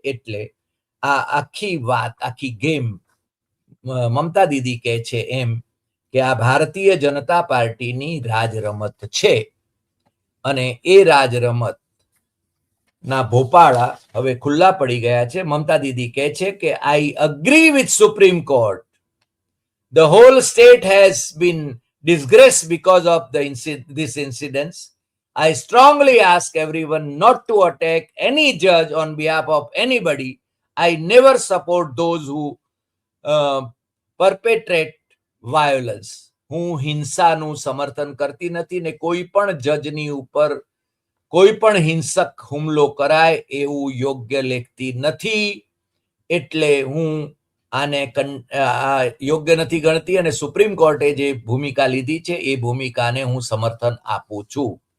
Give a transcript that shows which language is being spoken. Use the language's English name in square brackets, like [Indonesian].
[Gujarati] એટલે આ આખી વાત, આખી ગેમ મમતા દીદી કહે છે એમ કે આ ભારતીય જનતા પાર્ટીની રાજરમત છે અને એ રાજરમત ના ભોપાળા હવે ખુલ્લા પડી ગયા છે. મમતા દીદી કહે છે કે [English] I agree with Supreme Court. The whole state has been disgraced because of this incident. I strongly ask everyone not to attack any judge on behalf of anybody. I never support those who perpetrate violence. [Gujarati] હું હિંસાનું સમર્થન કરતી નથી ને કોઈ પણ જજની ઉપર કોઈ પણ હિંસક હુમલો કરાય એવું યોગ્ય લેખતી નથી. એટલે હું આને યોગ્ય નથી ગણતી અને સુપ્રીમ કોર્ટે જે ભૂમિકા લીધી છે એ ભૂમિકાને હું સમર્થન આપું છું.